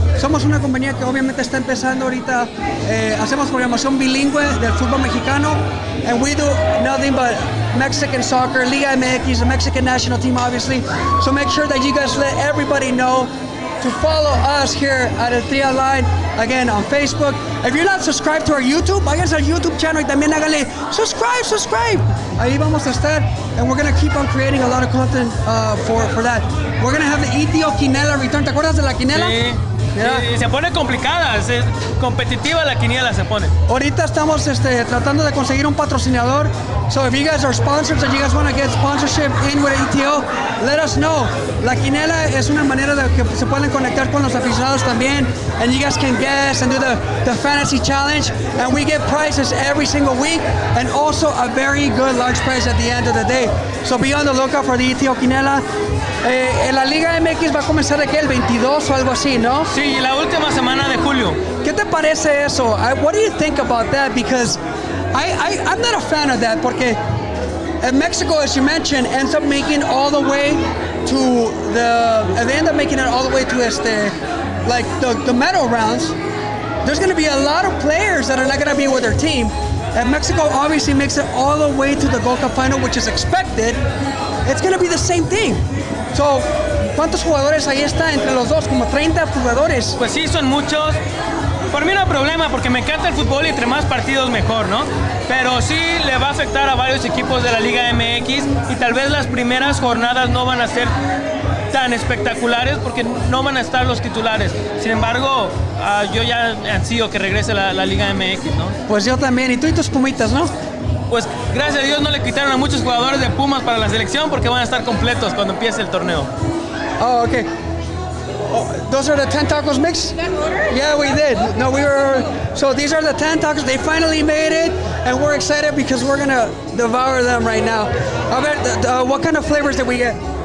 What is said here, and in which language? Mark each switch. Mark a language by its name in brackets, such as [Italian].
[Spanish] Somos una compañía que obviamente está empezando ahorita, hacemos programación bilingüe del fútbol mexicano, [English] and we do nothing but Mexican soccer, Liga MX, the Mexican national team obviously, so make sure that you guys let everybody know to follow us here at El Tri Online, again on Facebook. If you're not subscribed to our YouTube, [Spanish] váyanse al [English] YouTube channel [Spanish] y también háganle [English] subscribe. [Spanish] Ahí vamos a estar, [English] and we're going to keep on creating a lot of content for that. We're going to have the ETO Quinela return. [Spanish] ¿Te acuerdas de la quinela? Sí. [English] Yeah. [Spanish] Y se pone complicada, competitiva la quiniela se pone. Ahorita estamos tratando de conseguir un patrocinador. [English] So if you guys are sponsors and you guys want to get sponsorship in with ETO, let us know. [Spanish] La quinela es una manera de que se pueden conectar con los aficionados también. [English] And you guys can guess and do the fantasy challenge. And we get prizes every single week. And also a very good large prize at the end of the day. So be on the lookout for the ETO Quinela. [Spanish] En la Liga MX va a comenzar aquí el 22 o algo así, ¿no? Sí, la última semana de julio. ¿Qué te parece eso? [English] What do you think about that? Because I'm not a fan of that, [Spanish] porque [English] Mexico, as you mentioned, ends up making all the way to they end up making it all the way to the medal rounds. There's going to be a lot of players that are not going to be with their team. And Mexico obviously makes it all the way to the Gold Cup final, which is expected. It's going to be the same thing. [Spanish] So, ¿cuántos jugadores ahí está entre los dos? Como 30 jugadores. Pues sí, son muchos. Por mí no hay problema porque me encanta el fútbol y entre más partidos mejor, ¿no? Pero sí le va a afectar a varios equipos de la Liga MX y tal vez las primeras jornadas no van a ser tan espectaculares porque no van a estar los titulares. Sin embargo, yo ya ansío que regrese la Liga MX, ¿no? Pues yo también, y tú y tus Pumitas, ¿no? Pues gracias a Dios no le quitaron a muchos jugadores de Pumas para la selección porque van a estar completos cuando empiece el torneo. [English] Oh, okay. Oh, those are the 10 tacos mix? Yeah, we did. No, so these are the 10 tacos. They finally made it, and we're excited because we're going to devour them right now. [Spanish] A ver, [English] what kind of flavors did we get?